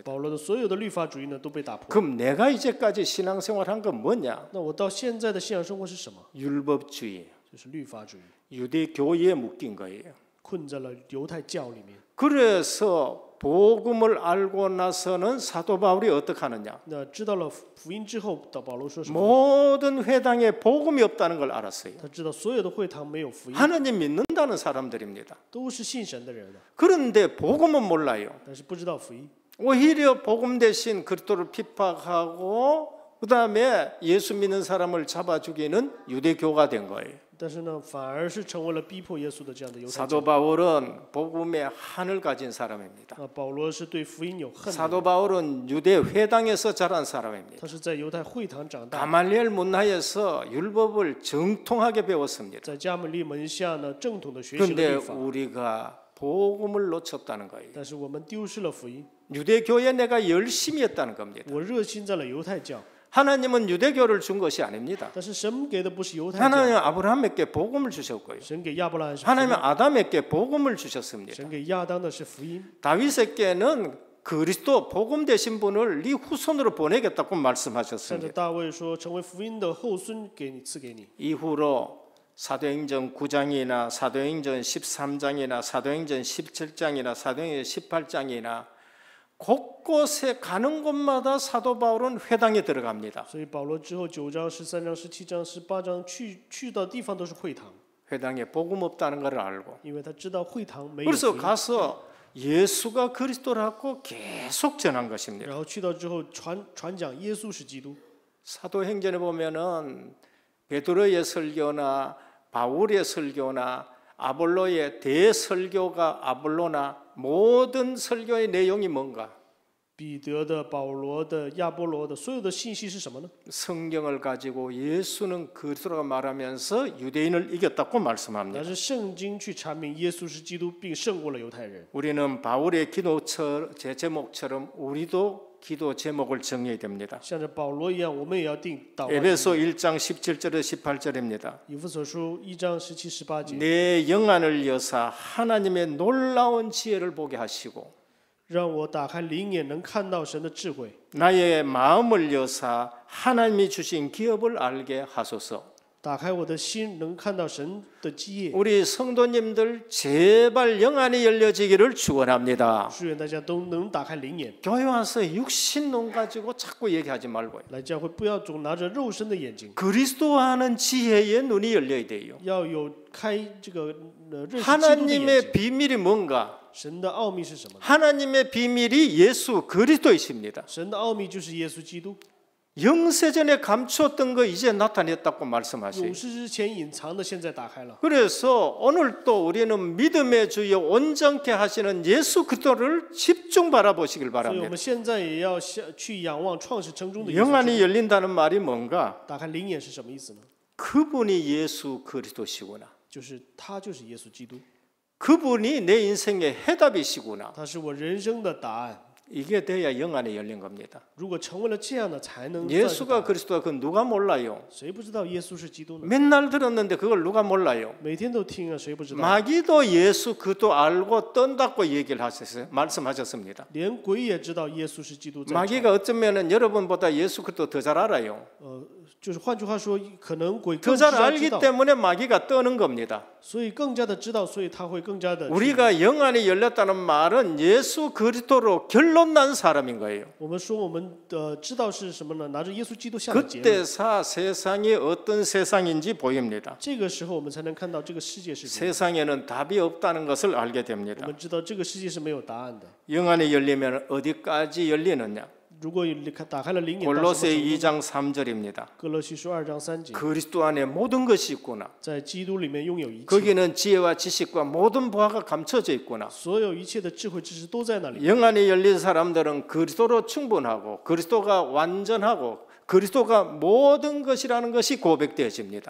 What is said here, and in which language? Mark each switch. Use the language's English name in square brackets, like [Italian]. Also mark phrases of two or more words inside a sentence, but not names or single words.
[Chinese] 保罗的所有的律法主义呢都被打破。 [Korean] 그럼 내가 이제까지 신앙생활한 건 뭐냐? [Chinese] 那我到现在的信仰生活是什么？ [Korean] 율법주의, [Chinese] 就是律法主义， [Korean] 유대교에 묶인 거예요. [Chinese] 困在了犹太教里面。 [Korean] 그래서 복음을 알고 나서는 사도 바울이 어떻게 하느냐? [Chinese] 那知道了福音之后，保罗说什么？ [Korean] 모든 회당에 복음이 없다는 걸 알았어요. [Chinese] 他知道所有的会堂没有福音， [Korean] 하나님 믿는다는 사람들입니다. [Chinese] 都是信神的人的， [Korean] 그런데 복음은 몰라요. [Chinese] 但是不知道福音。 [Korean] 오히려 복음 대신 그리스도를 핍박하고 그다음에 예수 믿는 사람을 잡아 죽이는 유대교가 된 거예요. [Chinese] 但是呢，反而是成为了逼迫耶稣的这样的犹太 [Korean] 사도 [Chinese] 教。 [Korean] 바울은 복음의 한을 가진 사람입니다. [Chinese] 保罗是对福音有恨的 [Korean] 사도 [Chinese] 人， [Korean] 바울은 유대 회당에서 자란 사람입니다. [Chinese] 他是在犹太会堂长大， [Korean] 가말리엘 문화에서 율법을 정통하게 배웠습니다. [Chinese] 在加门利门下呢正统的学习了 [Korean] 그런데 [Chinese] 律法， [Korean] 우리가 복음을 놓쳤다는 거예요. [Chinese] 但是我们丢失了福音。 [Korean] 유대교에 내가 열심히 했다는 겁니다. [Chinese] 我热心在了犹太教， [Korean] 하나님은 유대교를 준 것이 아닙니다. [Chinese] 但是神给的不是犹太教， [Korean] 하나님은 아브라함에게 복음을 주셨고요. [Chinese] 神给亚伯拉罕是福 [Korean] 하나님은 [Chinese] 音， [Korean] 아담에게 복음을 주셨습니다. [Chinese] 神给亚当的是福音。 [Korean] 다윗에게는 그리스도 복음 되신 분을 네 후손으로 보내겠다고 [Chinese] 向着 [Korean] 말씀하셨습니다. [Chinese] 大卫说，成为福音的后孙给你赐给你。 [Korean] 이후로 사도행전 9장이나 사도행전 13장이나 사도행전 17장이나 사도행전 18장이나 곳곳에 가는 곳마다 사도 바울은 회당에 들어갑니다. [Chinese] 所以保罗之后9章、13章、17章、18章去到地方都是会堂， [Korean] 회당에 복음 없다는 것을 알고 [Chinese] 因为他知道会堂没有 [Korean] 그래서 [Chinese] 福音。 [Korean] 가서 예수가 그리스도라고 계속 전한 것입니다. [Chinese] 然后去到之后传讲耶稣是基督。 [Korean] 사도행전에 보면은 베드로의 설교나 바울의 설교나 아볼로의 대설교가 아볼로나 모든 설교의 내용이 뭔가? [Chinese] 彼得的、保罗的、亚波罗的所有的信息是什么呢？ [Korean] 성경을 가지고 예수는 그리스도라고 말하면서 유대인을 이겼다고 [Chinese] 那 [Korean] 말씀합니다. [Chinese] 是圣经去阐明耶稣是基督，并胜过了犹太人。 [Korean] 우리는 바울의 기도 제목처럼 우리도 기도 제목을 정해야 됩니다. [Chinese] 像着保罗一样，我们也要定祷告。 [Korean] 에베소 1장 17절에 18절입니다. [Chinese] 以弗所书1章17、18节， [Korean] 내 영안을 여사 하나님의 놀라운 지혜를 보게 하시고 [Chinese] 让我打开灵眼，能看到神的智慧； [Korean] 나의 마음을 여사 하나님이 주신 기업을 알게 하소서. [Chinese] 打开我的心，能看到神的基业。 [Korean] 우리 성도님들 제발 영안이 열려지기를 축원합니다. [Chinese] 祝愿大家都能打开灵眼， [Korean] 교회 와서 육신 눈 가지고 자꾸 얘기하지 말고요. [Chinese] 来教会不要总拿着肉身的眼睛， [Korean] 그리스도 아는 지혜의 눈이 열려야 돼요. [Chinese] 要有开这个认识基督的眼 [Korean] 하나님의 [Chinese] 睛。 [Korean] 비밀이 뭔가? [Chinese] 神的奥秘是什么呢？ [Korean] 하나님의 비밀이 예수 그리스도이십니다. [Chinese] 神的奥秘就是耶稣基督， [Korean] 영세전에 감추었던 거 이제 나타냈다고 말씀하세요. [Chinese] 永世之前隐藏的，现在打开了。 [Korean] 그래서 오늘 또 우리는 믿음의 주여 온전케 하시는 예수 그리스도를 집중 바라보시길 [Chinese] 所以我 [Korean] 바랍니다. [Chinese] 们现在也要去仰望创始成终的耶稣基 [Korean] 영안이 [Chinese] 督。 [Korean] 열린다는 말이 뭔가? [Chinese] 打开灵眼是什么意思呢？ [Korean] 그분이 예수 그리스도시구나. [Chinese] 就是他就是耶稣基督， [Korean] 그분이 내 인생의 해답이시구나. [Chinese] 他是我人生的答案。 [Korean] 이게 돼야 영안이 열린 겁니다. [Chinese] 如果成为了这样的，才能算是答 [Korean] 예수가 [Chinese] 案。 [Korean] 그리스도가 그 누가 몰라요? [Chinese] 谁不知道耶稣是基督呢？ [Korean] 맨날 들었는데 그걸 누가 몰라요? [Chinese] 每天都听啊，谁不知道？ [Korean] 마귀도 예수 그도 알고 떤다고 얘기를 하셨어요. 말씀하셨습니다. [Chinese] 连鬼也知道耶稣是基督在场。 [Korean] 마귀가 어쩌면은 여러분보다 예수 그도 더 잘 알아요. [Chinese] 就是换句话说，可能鬼 [Korean] 더 [Chinese] 更 [Korean] 잘 [Chinese] 知道 [Korean] 알기 때문에 마귀가 떠는 겁니다. [Chinese] 所以更加的知道，所以他会更加的。 [Korean] 우리가 영안이 열렸다는 말은 예수 그리스도로 결론 난 사람인 거예요. [Chinese] 我们说我们知道是什么呢？拿着耶稣基督下的结论。 [Korean] 그때사 세상이 어떤 세상인지 보입니다. [Chinese] 这个时候我们才能看到这个世界是什么。 [Korean] 세상에는 답이 없다는 것을 알게 [Chinese] 我 [Korean] 됩니다. [Chinese] 们知道这个世界是没有答案的。 [Korean] 영안이 열리면 어디까지 열리느냐? [Chinese] 如果打开了灵眼，到什么 [Korean] 골로새 2장 [Chinese] 程度 [Korean] 3절입니다. [Chinese] 哥罗西书2章3节， [Korean] 그리스도 안에 모든 것이 있구나. [Chinese] 在基督里面拥有一切， [Korean] 거기는 지혜와 지식과 모든 보화가 감춰져 있구나. [Chinese] 所有一切的智慧知识都在那里。 [Korean] 영안이 열린 사람들은 그리스도로 충분하고 그리스도가 완전하고 그리스도가 모든 것이라는 것이 고백되어집니다.